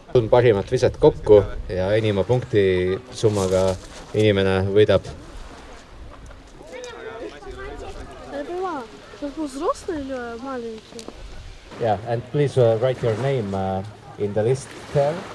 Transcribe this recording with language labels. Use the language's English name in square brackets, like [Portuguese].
[Estonian] Parimat viset kokku ja enima punkti summaga inimene võidab. [Russian] Я поняла. Это был взрослый или маленький? [English] Yeah, and please write your name in the list there.